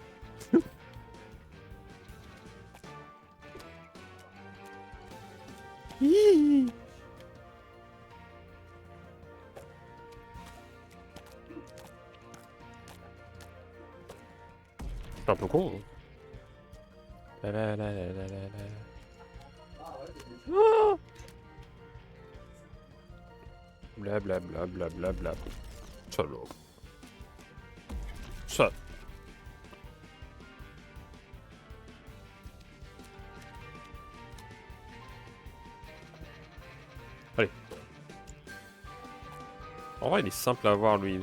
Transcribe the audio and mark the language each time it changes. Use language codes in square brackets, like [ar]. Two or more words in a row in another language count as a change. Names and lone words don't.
[fr] C'est un peu con. Hein. La la la la la la la. Ah bla bla bla bla bla bla. Salope. Ça. Allez. En vrai, il est simple à avoir lui.